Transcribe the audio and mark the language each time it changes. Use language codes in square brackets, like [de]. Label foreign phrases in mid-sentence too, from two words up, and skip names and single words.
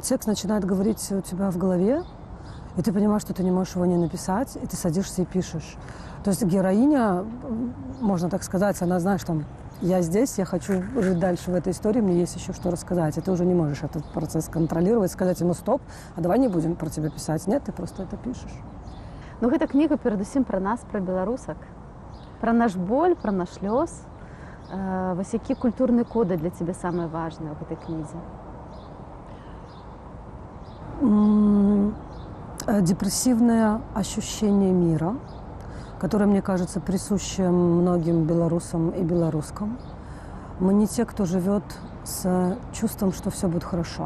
[ru] Текст начинает говорить у тебя в голове, и ты понимаешь, что ты не можешь его не написать, и ты садишься и пишешь. То есть героиня, можно так сказать, она, знаешь, там, я здесь, я хочу жить дальше в этой истории, мне есть еще что рассказать. И ты уже не можешь этот процесс контролировать, сказать ему: стоп, а давай не будем про тебя писать. Нет, ты просто это пишешь. [be] Ну, гэта кніга перадусім пра нас, пра беларусак, пра наш боль, пра наш лёс. Вось які культурныя коды для цябе самыя важныя ў гэтай кнізе? [ru] Депрессивное ощущение мира, которое, мне кажется, присуще многим белорусам и белорускам. Мы не те, кто живет с чувством, что все будет хорошо.